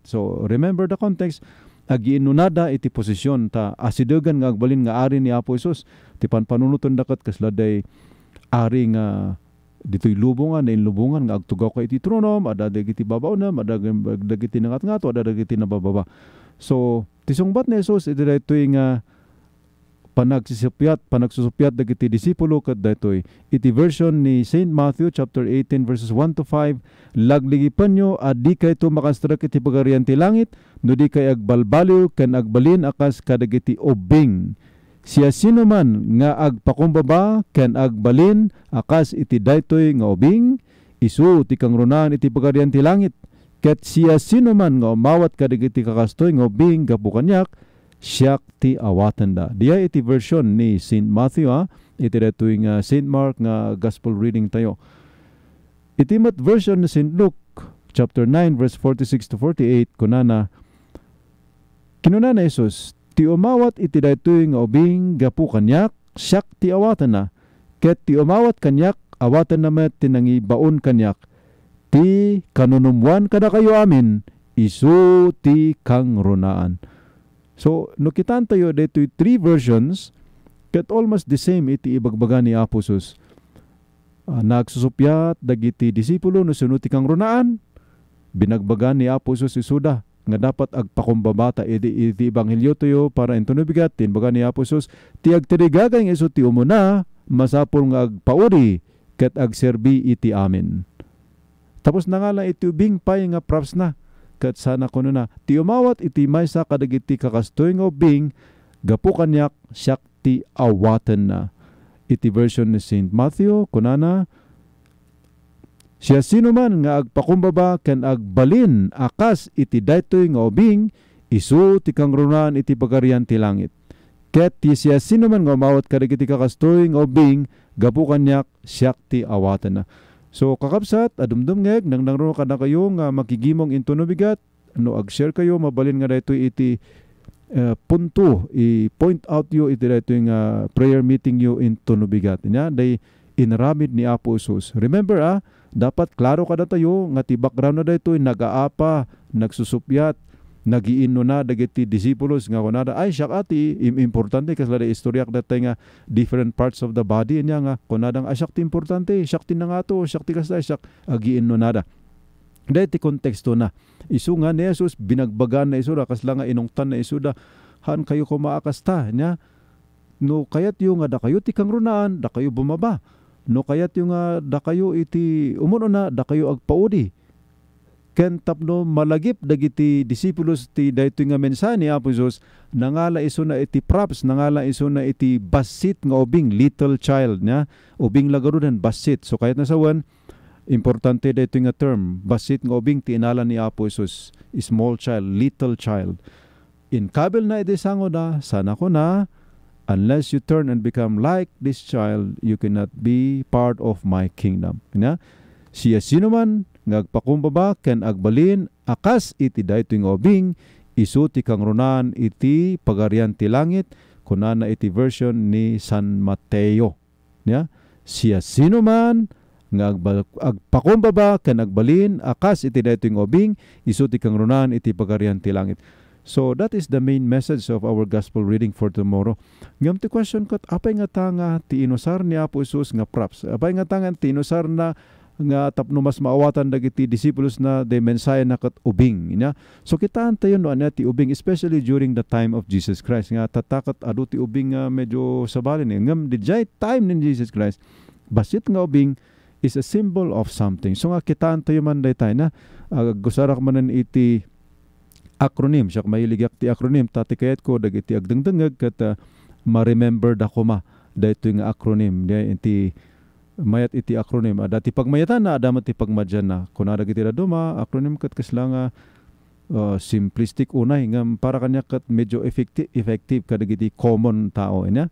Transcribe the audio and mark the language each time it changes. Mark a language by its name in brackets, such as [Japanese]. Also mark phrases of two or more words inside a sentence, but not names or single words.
[English] So remember the context, [Iloko] agiinunada iti posisyon ta asidegan nga agbalin nga ari ni Apo Isus ti panpanunuton dakat kasladay ari nga dito'y lubungan, na inlubungan, nga agtugaw ka iti tronom, ada dagiti babaw na, ada dagiti nangat-ngato, ada dagiti nabababa. So, tisungbat ni Jesus, dito'y nga panagsusupyat dagiti disipulo, kat dito'y iti version ni St. Matthew, chapter 18, verses 1 to 5, lagligipan nyo, di kay ito makastarak iti pagarian ti langit, no di kay agbalbaliw, ken agbalin akas kadagiti obing. Siya sino man nga agpakumbaba ken agbalin akas iti daytoy nga ubing isu ti kangrunaan iti pagarian ti langit ket siya sino man nga umawat kadagiti kakastoy nga ubing gapu kanyak siyak ti awatan da. Diya iti version ni St. Matthew iti daytoy nga St. Mark nga gospel reading tayo. Iti met version ni St. Luke chapter 9 verse 46 to 48 kunana kinunana Jesus ti umawat iti daytoy nga ubing gapu kanyak siyak ti awatan na Ket ti umawat kanyak, awatan naman tinangi baon kanyak, ti kanunumwan kada kayo amin, isu ti kang runaan. So, no kitan tayo dito 3 versions, ket [English] almost the same [Iloko] iti ibagbaga ni Aposos. Nagsusupyat dagiti disipulo no sunuti kang runaan, binagbagan ni Aposos isuda nga dapat agpakumbabata iti ebanghelyo tayo para ento nabigat tinbaga ni Aposos ti agtirigagay nga isu ti umuna masapol nga agpauri ket agserbi iti amin. Tapos na nga lang iti ubing pay nga props na ket sana kuno na ti umawat iti maysa kadagiti kakastoy nga ubing gapu kanyak siak ti awaten na. Iti version ni St. Matthew kunana, siya sino man nga agpakumbaba ken agbalin akas iti daytoy nga ubing, isu ti kang runaan iti pagarian ti langit. Ket ti siya sino man nga umawat kadagiti kakastoy nga ubing gapu kanyak siak ti awaten na. So kakabsat adumdum ngeg nang nangro kada kayo nga makigimong into no bigat no ag-share kayo mabalin nga daytoy iti punto [English] i-point out [Iloko] yo iti daytoy nga prayer meeting yo into no bigat nya day inaramid ni Apo Jesus. Remember dapat klaro kada tayo nga ti background na daytoy nagaapa, nagsusupyat, nagiinno na dagiti disipulos nga kunada ay siya ati importante kasla da istoryak datay nga [English] different parts of the body [Iloko] nya nga kunadang asyak ti importante, siyak ti nangato, siyak ti kasla, siyak agiinno nada. Dahil ti konteksto na. Isu nga ni Jesus, binagbagan na isu da, kasla nga inungtan na isu da, han kayo kumaakasta, niya. No kayat yung nga da kayo ti kang runaan, da kayo bumaba. No kayat yung nga da kayo iti umuno na, da kayo agpaudi. Ken tapno malagip dagiti disipulos ti daytoy nga mensahe ni Apo Jesus, nangala isu na iti props, nangala isu na iti basit nga ubing, [English] little child, [Iloko] niya. Ubing lagarudan, basit. So kayat na sawan, importante dito nga term, basit nga ubing ti inala ni Apo Jesus, [English] small child, little child. [Iloko] In kabel na iti sango na, sana ko na, [English] unless you turn and become like this child, you cannot be part of my kingdom. [Iloko] Nga, siya sino man, ngagpakumbaba, ken agbalin, akas iti dayto nga ubing, isu ti kang runaan iti pagarian ti langit, kunana iti version ni San Mateo. Nga, siya sino man, nga agpakumbaba ken agbalin akas iti daytoy nga ubing isu ti kang runaan iti pagarian ti langit. [English] So that is the main message of our gospel reading for tomorrow. [Iloko] Ngam ti question kat apay nga tanga ti inusar ni Apo Jesus nga props, apay nga tanga ti inusar na nga tapno mas maawatan dagiti disciples na de mensahe na kat ubing ina. So kitaan tayo no ana ti ubing, [English] especially during the time of Jesus Christ [Iloko] nga tatakat adu ti ubing medyo sabalin ngam di time ni Jesus Christ basit nga ubing [English] is a symbol of something. [Iloko] So nga kitaan tayo man daytay na gusarak manan iti acronym. Siya mahiligak ti acronym. Tati kayat ko dagiti agdengdengeg kat ma-remember da ko ma daytoy nga acronym. Iti mayat iti acronym. Dati pagmayatan na adamat ti pagmadyan na. Kunada iti raduma acronym kat kasla nga simplistic unay nga para kanya kat medyo effective kadagiti common tao ina.